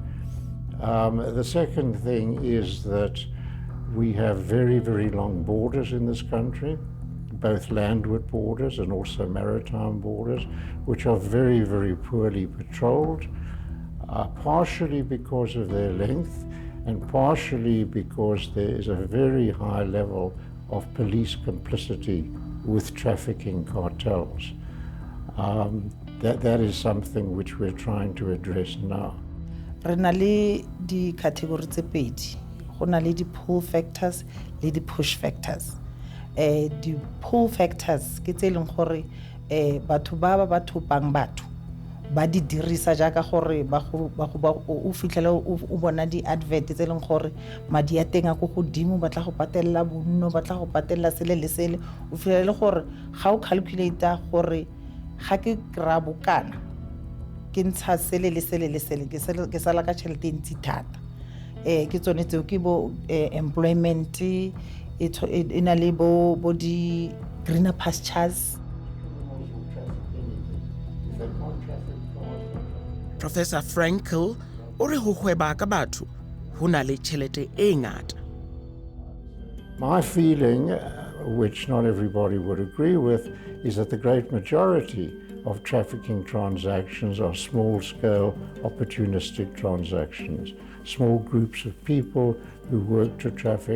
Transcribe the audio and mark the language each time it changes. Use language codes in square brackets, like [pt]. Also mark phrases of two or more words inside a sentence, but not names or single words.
[en] The second thing is that we have very, very long borders in this country, both landward borders and also maritime borders, which are very, very poorly patrolled, partially because of their length and partially because there is a very high level of police complicity with trafficking cartels. That is something which we're trying to address now. [tn] Re na le di category tse pedi. Go na le di [en] pull factors [tn] le di [en] push factors. [tn] Di [en] pull factors [tn] ke tse leng gore batho ba thopang batho ba di dirisa jaaka gore ba o fitlhela o bona di advert tse leng gore madi a teng a go godimo ba tla go patella bonno ba tla go patella sele le sele o fitlhela gore ga o calculator gore ga ke kra bokana ke ntsha sele le sele le sele ke sala ka tšhelete ntsi thata ke tsone tseo ke bo employment ina le bo di [en] greener pastures. [st] Professor Frankel o re ho hweba ka batho ho na le tjhelete e ngata. [en] My feeling, which not everybody would agree with, is that the great majority of trafficking transactions are small-scale, opportunistic transactions, small groups of people who work to traffic.